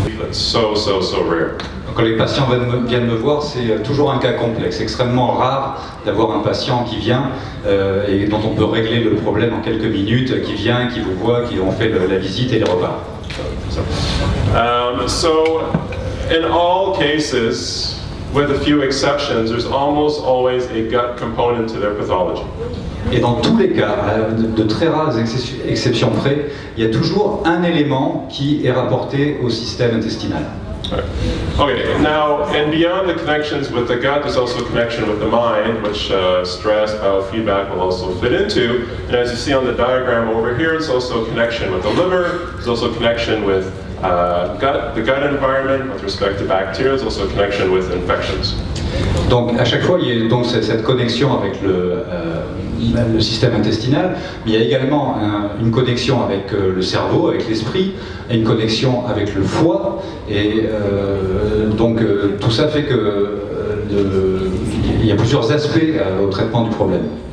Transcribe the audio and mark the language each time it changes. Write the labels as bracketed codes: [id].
[en] So rare. [fr] Quand les patients viennent me voir, c'est toujours un cas complexe, extrêmement rare d'avoir un patient qui vient et dont on peut régler le problème en quelques minutes, qui vient, qui vous voit, qui ont fait la visite et les repart. [en] So, in all cases, with a few exceptions, there's almost always a gut component to their pathology. [fr] Et dans tous les cas, de très rares exceptions près, il y a toujours un élément qui est rapporté au système intestinal. [en] Right. Okay, now, and beyond the connections with the gut, there's also a connection with the mind, which stress, biofeedback will also fit into. And as you see on the diagram over here, it's also a connection with the liver, there's also a connection with the gut environment with respect to bacteria, there's also a connection with infections. [fr] Donc à chaque fois, il y a donc cette connexion avec le système intestinal, mais il y a également une connexion avec le cerveau, avec l'esprit, et une connexion avec le foie, et donc tout ça fait que il y a plusieurs aspects au traitement du problème.